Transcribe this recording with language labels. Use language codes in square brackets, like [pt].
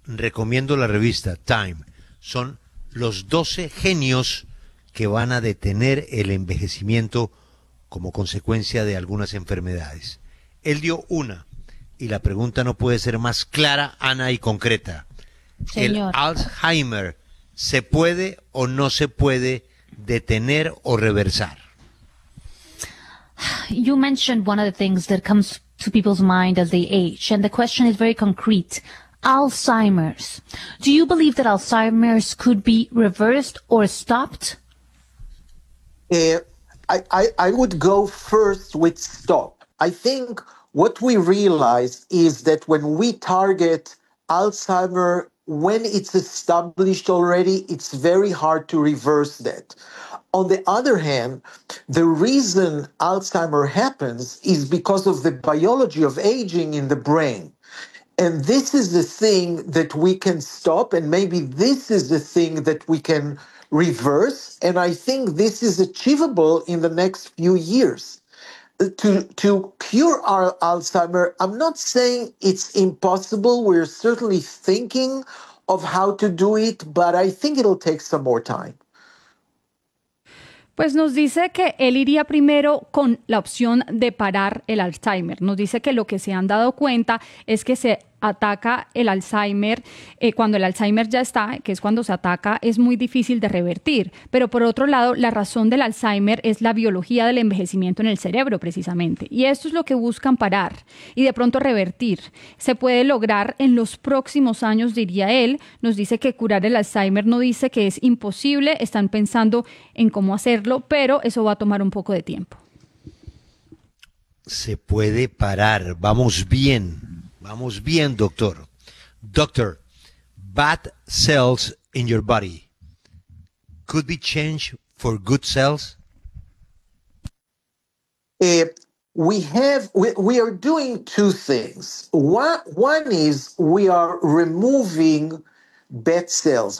[es] Recomiendo la revista Time. Son los 12 genios que van a detener el envejecimiento como consecuencia de algunas enfermedades. Él dio una, y la pregunta no puede ser más clara, Ana, y concreta. Señor. ¿El Alzheimer se puede o no se puede detener o reversar? [en] You mentioned one of the things that comes to people's mind as they age, and the question is very concrete. Alzheimer's. Do you believe that Alzheimer's could be reversed or stopped? I would go first with stop. I think what we realize is that when we target Alzheimer's, when it's established already, it's very hard to reverse that. On the other hand, the reason Alzheimer happens is because of the biology of aging in the brain. And this is the thing that we can stop, and maybe this is the thing that we can reverse. And I think this is achievable in the next few years. To cure our Alzheimer, I'm not saying it's impossible. We're certainly thinking of how to do it, but I think it'll take some more time. [es] Pues nos dice que él iría primero con la opción de parar el Alzheimer. Nos dice que lo que se han dado cuenta es que se ataca el Alzheimer, cuando el Alzheimer ya está, que es cuando se ataca, es muy difícil de revertir. Pero por otro lado, la razón del Alzheimer es la biología del envejecimiento en el cerebro, precisamente. Y esto es lo que buscan parar y de pronto revertir. Se puede lograr en los próximos años, diría él. Nos dice que curar el Alzheimer no dice que es imposible, están pensando en cómo hacerlo, pero eso va a tomar un poco de tiempo. Se puede parar, vamos bien. Vamos bien, doctor. [en] Doctor, bad cells in your body could be changed for good cells? We are doing two things. One is we are removing bad cells.